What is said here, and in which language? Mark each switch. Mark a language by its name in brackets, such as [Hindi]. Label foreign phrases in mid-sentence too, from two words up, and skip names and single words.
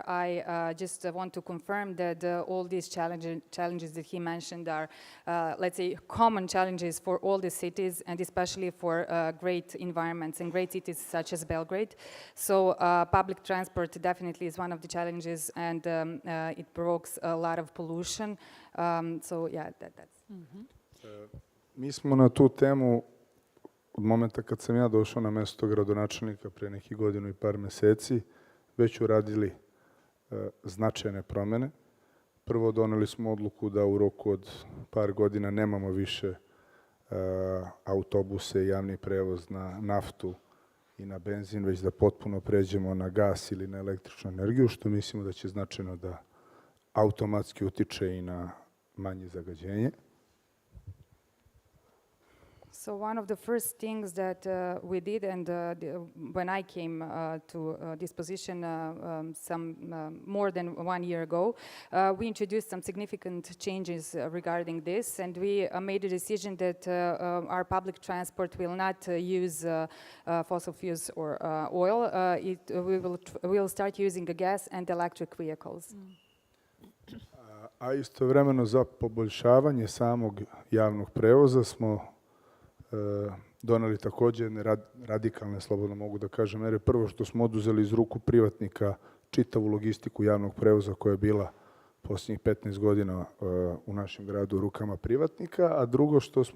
[English] I just want to confirm that all these challenges that he mentioned are, let's say, common challenges for all the cities, and especially for great environments and great cities such as Belgrade. So public transport definitely is one of the challenges, and it provokes a lot of pollution. So yeah, that's... [Serbian] Mi smo na tu temu, od momenta kad sam ja došao na mesto gradonačelnika pre nekih godinu i par meseci, već uradili značajne promene. Prvo, doneli smo odluku da u roku od par godina nemamo više autobuse i javni prevoz na naftu i na benzin, već da potpuno pređemo na gas ili na električnu energiju, što mislimo da će značajno da automatski utiče i na manje zagađenje. [English] So one of the first things that we did, and when I came to this position more than 1 year ago, we introduced some significant changes regarding this, and we made a decision that our public transport will not use fossil fuels or oil. We will start using gas and electric vehicles. [Serbian] A istovremeno za poboljšavanje samog javnog prevoza smo doneli takođe radikalne, slobodno mogu da kažem, mere. Prvo što smo oduzeli iz ruku privatnika čitavu logistiku javnog prevoza koja je bila posljednjih 15 godina u našem gradu u rukama privatnika, a drugo što smo